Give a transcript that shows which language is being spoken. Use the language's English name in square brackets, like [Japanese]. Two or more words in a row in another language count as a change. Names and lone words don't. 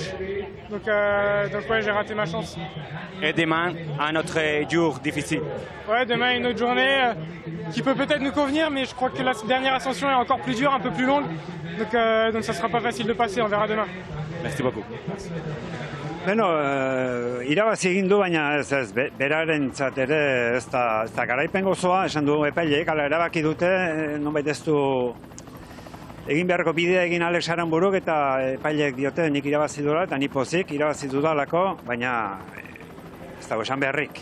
[French] Donc ouais, j'ai raté ma chance. Et demain, un autre jour difficile. Ouais, demain une autre journée qui peut peut-être nous convenir, mais je crois que la dernière ascension est encore plus dure, un peu plus longue. Donc ça sera pas facile de passer, on verra demain. Merci beaucoup. [Basque] Beno, irabazi egin du, baina ez, berarentzat ere ez da garaipen gozoa, esan du epaileek, ala erabaki dute, nonbait ez du egin beharko bidea egin Alex Aranburuk, eta epaileek diote nik irabazi dudala, eta ni pozik irabazi dudalako, baina ez dago esan beharrik.